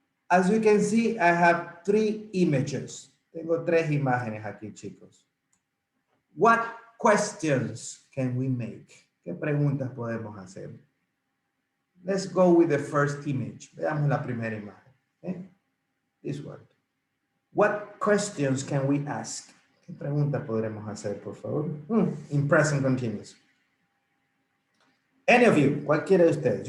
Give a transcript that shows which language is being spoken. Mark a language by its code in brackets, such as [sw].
[en] As you can see, I have 3 images. [es] Tengo 3 imágenes aquí, chicos. [en] What questions can we make? [es] ¿Qué preguntas podemos hacer? [en] Let's go with the first image. [es] Veamos la primera imagen. [en] Okay? This one. What questions can we ask? [es] ¿Qué preguntas podremos hacer, por favor? [en] In present continuous. Any of you, [es] cualquiera de ustedes.